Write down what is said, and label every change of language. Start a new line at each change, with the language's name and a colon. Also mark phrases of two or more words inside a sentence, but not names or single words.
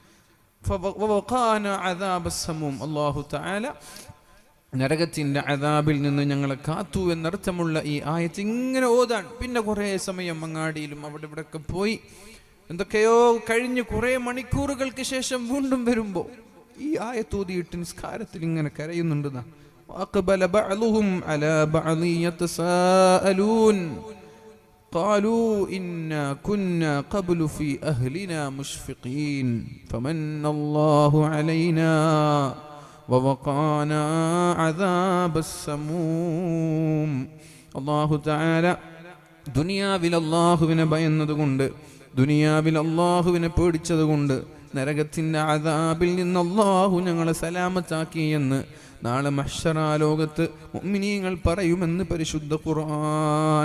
Arabic: الله تعالى
Malayalam: നരകത്തിന്റെ അദാബിൽ നിന്ന് ഞങ്ങളെ കാത്തു എന്നർത്ഥമുള്ള ഈ ആയത്ത് ഇങ്ങനെ ഓതാൻ. പിന്നെ കുറേ സമയം അങ്ങാടിയിലും അവിടെ ഇവിടെയൊക്കെ പോയി എന്തൊക്കെയോ കഴിഞ്ഞ് കുറേ മണിക്കൂറുകൾക്ക് ശേഷം വീണ്ടും വരുമ്പോൾ ഈ ആയത്ത് ഓതിയിട്ട് നിസ്കാരത്തിൽ ഇങ്ങനെ കരയുന്നുണ്ടെന്നാ.
Arabic: وأقبل بعضهم على بعض يتساءلون قالوا إنا كنا قبل في أهلنا مشفقين فمن الله علينا ووقانا عذاب السموم. الله تعالى
Malayalam: ദുനിയാവിൽ അല്ലാഹുവിനെ ഭയന്നതുകൊണ്ട്, ദുനിയാവിൽ അല്ലാഹുവിനെ പേടിച്ചതുകൊണ്ട് നരകത്തിന്റെ അദാബിൽ നിന്ന് അല്ലാഹു ഞങ്ങളെ സലാമത്താക്കി എന്ന് നാളെ മഹ്ശറാ ലോകത്ത് മുഅ്മിനീങ്ങൾ പറയുമെന്ന് പരിശുദ്ധ ഖുർആൻ.